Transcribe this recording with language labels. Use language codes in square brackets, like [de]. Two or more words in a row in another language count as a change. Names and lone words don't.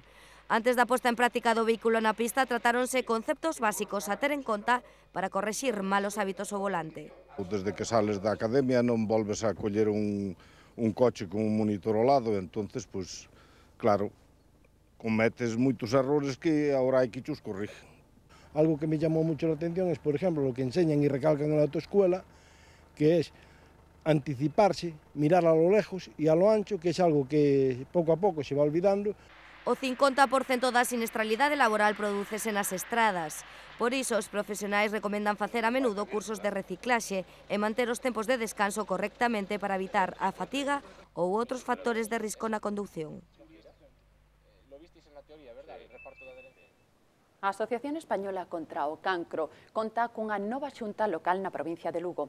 [gl] Antes da posta en práctica do vehículo na pista, tratáronse conceptos básicos a ter en conta para correxir malos hábitos ao volante. Desde que sales da academia non volves a coller un coche con un monitor ao lado, entonces, pois, claro, cometes moitos errores que agora hai que os corrixen. [es] Algo que me llamó mucho la atención es, por ejemplo, lo que enseñan y recalcan en la autoescuela, que es anticiparse, mirar a lo lejos y a lo ancho, que es algo que poco a poco se va olvidando. [gl] O 50% da siniestralidade laboral prodúcese nas estradas. Por iso, os profesionais recomendan facer a menudo cursos de reciclaxe e manter os tempos de descanso correctamente para evitar a fatiga ou outros factores de risco na conducción. A Asociación Española contra o Cancro conta cunha nova xunta local na provincia de Lugo.